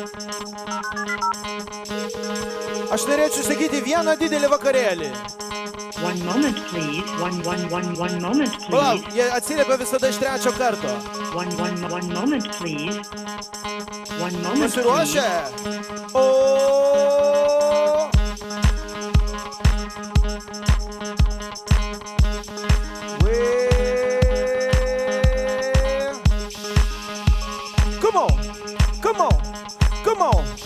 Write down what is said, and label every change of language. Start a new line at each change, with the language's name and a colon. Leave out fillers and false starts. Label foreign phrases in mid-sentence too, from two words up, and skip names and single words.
Lithuanian: Aš norėčiau sakyti vieną didelį vakarėlį.
English: One moment, please. One moment, please.
Lithuanian: Palauk, jie atsiliepia visada iš trečio karto.
English: One moment, please. One moment, Pasiruošę? Come on.